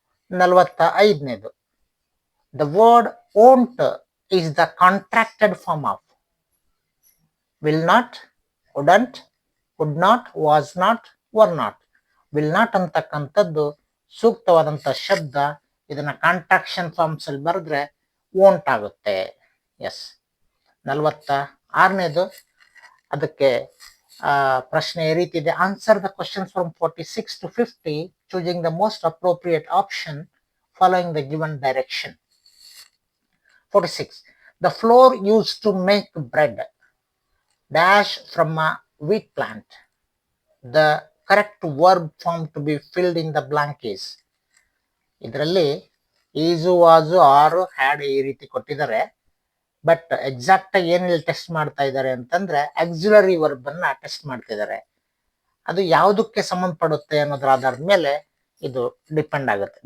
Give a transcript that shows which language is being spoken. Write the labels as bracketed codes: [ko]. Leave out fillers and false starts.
[en] 45ನೇದು, the word won't is the contracted form of will not, wouldn't, would not, was not, were not. [kn] will not ಅಂತಕ್ಕಂಥದ್ದು ಸೂಕ್ತವಾದಂಥ ಶಬ್ದ. ಇದನ್ನ contraction forms ಅಲ್ಲಿ ಬರೆದ್ರೆ won't ಆಗುತ್ತೆ. S. 46ನೇದು, ಅದಕ್ಕೆ ಪ್ರಶ್ನೆ ಈ ರೀತಿ ಇದೆ, [en] Answer the questions from 46 to 50 choosing the most appropriate option following the given direction. 46, the flour used to make bread dash from a wheat plant. The correct verb form to be filled in the blank is. [kn] ಇದರಲ್ಲಿ ಈಸು, ವಾಸು, ಆರು, had ಈ ರೀತಿ ಕೊಟ್ಟಿದ್ದಾರೆ. But exact ಆಗಿ ಏನ್ test ಮಾಡ್ತಾ ಇದ್ದಾರೆ ಅಂತಂದ್ರೆ ಆಕ್ಸಿಲರಿ ವರ್ಬ್ ಅನ್ನ ಟೆಸ್ಟ್ ಮಾಡ್ತಿದ್ದಾರೆ. ಅದು ಯಾವುದಕ್ಕೆ ಸಂಬಂಧಪಡುತ್ತೆ ಅನ್ನೋದ್ರ ಆಧಾರದ ಮೇಲೆ ಇದು ಡಿಪೆಂಡ್ ಆಗುತ್ತೆ.